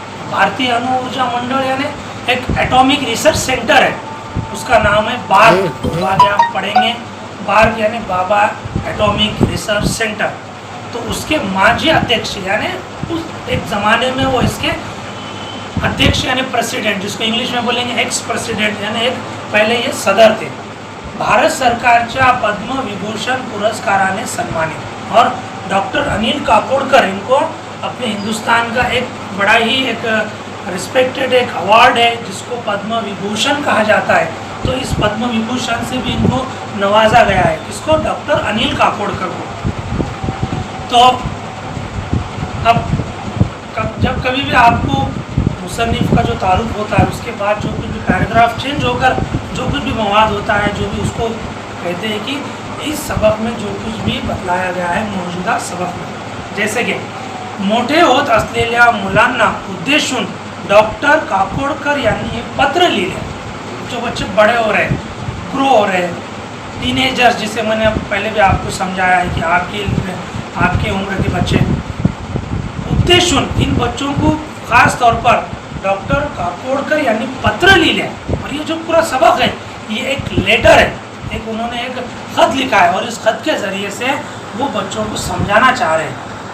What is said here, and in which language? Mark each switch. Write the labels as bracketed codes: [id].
[hi] भारतीय अणु ऊर्जा मंडळ यानी एक एटॉमिक रिसर्च सेंटर है, उसका नाम है बार्क. आगे आप पढ़ेंगे बार्क यानी बाबा एटॉमिक रिसर्च सेंटर. तो उसके माजी अध्यक्ष यानी उस एक ज़माने में वो इसके अध्यक्ष यानी प्रेसिडेंट, जिसको इंग्लिश में बोलेंगे एक्स प्रेसिडेंट यानी एक पहले ये सदर थे. [mr] भारत सरकारच्या पद्म विभूषण पुरस्काराने सन्मानित. [hi] और डॉक्टर अनिल काकोडकर इनको अपने हिंदुस्तान का एक बड़ा ही एक रिस्पेक्टेड एक अवार्ड है जिसको पद्म विभूषण कहा जाता है. तो इस पद्म विभूषण से भी इनको नवाजा गया है. किसको? डॉक्टर अनिल काकोडकर को. तो अब जब कभी भी आपको मुसन्निफ का जो तारुफ होता है उसके बाद जो कुछ भी पैराग्राफ चेंज होकर जो कुछ भी मवाद होता है, जो भी उसको कहते हैं कि इस सबक में जो कुछ भी बतलाया गया है मौजूदा सबक में, [mr] जैसे की मोठे होत असलेल्या मुलांना उद्देशून डॉक्टर काकोडकर यांनी एक पत्र लिहिले। [hi] जो बच्चे बड़े हो रहे, ग्रो हो रहे, टीनेजर्स जिसे मैंने पहले भी आपको समझाया है कि आपके उम्र के बच्चे, उद्देशून इन बच्चों को खास तौर पर डॉक्टर काकोडकर [mr] यांनी पत्र लिहिले। [hi] और ये जो पूरा सबक है ये एक लेटर है, एक उन्होंने एक खत लिखा है और इस खत के ज़रिए से वो बच्चों को समझाना चाह रहे हैं।